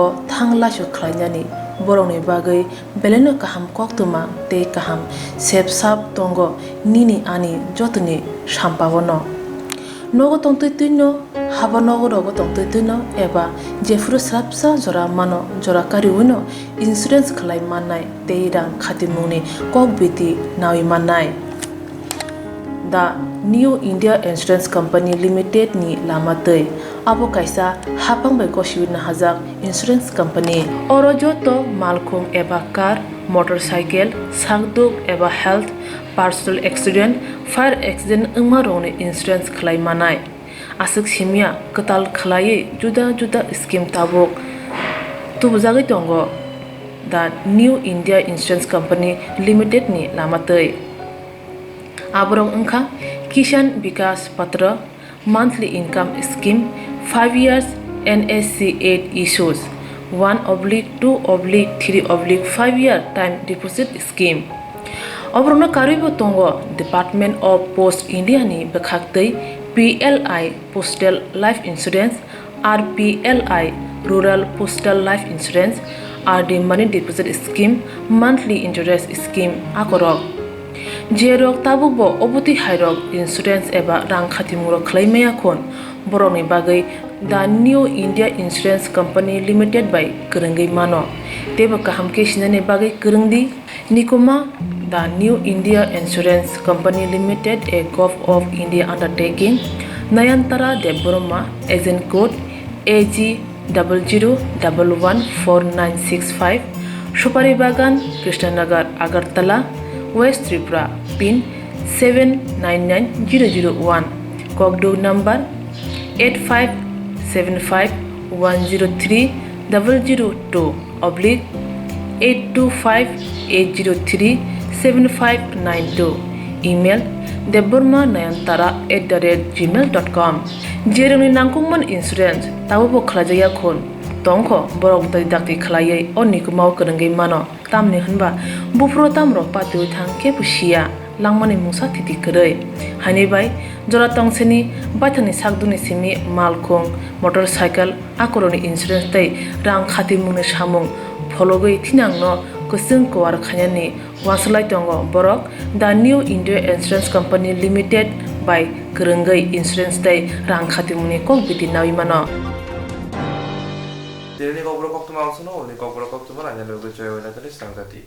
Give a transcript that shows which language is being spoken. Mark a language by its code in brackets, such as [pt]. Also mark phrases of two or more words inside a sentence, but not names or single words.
[trp] थांलासो खलायनानै बर'नि बागै बेलेनो गाहाम कोक्तमा ते गाहाम सेब साब दंगो निनि आनि जतनि साम्पावनो नगो तंतैनो हाबा नगरगो तंतैनो एबा जेफुरु स्राबसा जरा मानो जरा कारिउनो इन्सुरेन्स खलाय माननाय ते रां खातिमुनि कक बिदि नावि माननाय दा निउ इंडिया इंश्योरेंस कंपनी लिमिटेड नि लामातै आबो कायसा हापांबाय गसिबिनो हाजाक इंश्योरेंस कंपनी अरजो तो मालखुम एबा कार मोटरसाइकेल सागदुक एबा हेल्थ पार्सनल एक्सीडेंट फायर एक्सीडेंट उमा रोने इंश्योरेंस खलाय मानाय आसक सिमिया कताल खलायै जुदा जुदा स्कीम ताबुक तुबजागै दंगो दा निउ इंडिया इंश्योरेंस कंपनी लिमिटेड नि लामातै आबरं अंखा किसान विकास पत्र [en] monthly income scheme 5 years NSC 8 issues 1/2/3/5 year time deposit scheme [trp] अब्रनो कारिबो तंगो [en] department of post India [trp] नि बखाक्तै [en] PLI postal life insurance RPLI rural postal life insurance RD money deposit scheme monthly interest scheme [trp] आकरक जेरक ताबुकबो अबुति हायरक इंश्योरेंस एबा रां खातिमुरो खलायमाया खन बर'नि बागै दा निउ इंडिया इंश्योरेंस कंपनी लिमिटेड बाय गोरोंगै मानो तेबो गाहामके सिनायनि बागै गोरोंदि निकोमा दा निउ इंडिया इंश्योरेंस कंपनी लिमिटेड [en] a Gov of India undertaking [trp] नयनतारा देवबर्मा [en] agent code [trp] AG00114965 सुपारी बागान कृष्णनगर अगरतला [en] West Tripura pin [trp] 799001 Kokdo number 8575102825-825-803-7592 email deborma9yantara@gmail.com जेरनि नांगौमोन इंश्योरेंस ताबो खलाजाया खन तंखो बरक दाक्ति खलायै अनिको माव गोरोंगै मानो तामनि होनबा बुफ्रो तामरो पातु थांके बुसिया लांमानि मुसा थिति करै हानिबाय जरा तंसेनि बाथानि सागदुनि सिमि मालखुं मोटरसाइकेल आकरनि इंश्योरेंस तै रां खाति मुनि सामुं फलगै थिनांनो कुसुं कवार खायानि वासलाय दंगो बरक दा निउ इंडिया इंश्योरेंस कंपनी लिमिटेड बाय गोरोंगै इंश्योरेंस तै रां खाति मुनि कक बिदि नावि मानो [en] Koktwma also known as Kokborok, Koktwma, and Swrangchati.